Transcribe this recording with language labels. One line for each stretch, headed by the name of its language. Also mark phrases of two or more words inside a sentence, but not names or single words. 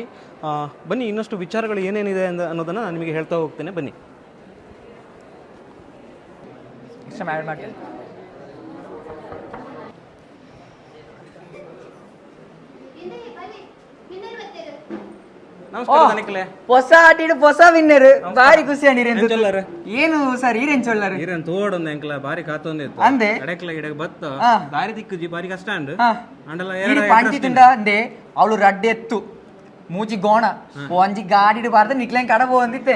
Kannada: ಬನ್ನಿ, ಇನ್ನಷ್ಟು ವಿಚಾರಗಳು ಏನೇನಿದೆ ಅನ್ನೋದನ್ನು ನಾನು ನಿಮಗೆ ಹೇಳ್ತಾ ಹೋಗ್ತೇನೆ. ಬನ್ನಿ.
Tulu: ಹೊಸ ಆಟಿಡ್ ಹೊಸ ವಿನ್ನರ್ ಬಾರಿ ಖುಷಿ ಅಂದಿರಿ. ಏನು ಸರ್ ಈರೇನ್ ಚೊಲ್ಲರು ಈರೇನ್ ತೋಡೊಂದು ಎಂಕ್ಲ ಬಾರಿ ಕಾತೊಂದಿತ್ತು ಅಂದೆ ಎಡಕ್ಲ ಇಡಕ್ ಬತ್ತ ದಾರಿ ತಿಕ್ಕುಜಿ ಬಾರಿ ಕಷ್ಟ ಅಂಡ್ ಅಂಡಲ ಪಾಂಚಿ ತುಂಡ ಅಂದೆ ಅವಳು ರಡ್ಡೆ ಎತ್ತು ಮೂಜಿ ಗೋಣ ಒಂಜಿ ಗಾಡಿ ಬಾರ್ದ ನಿಕ್ಲೆಂಗ್ ಕಡ ಹೋಗಿತ್ತೇನೆ.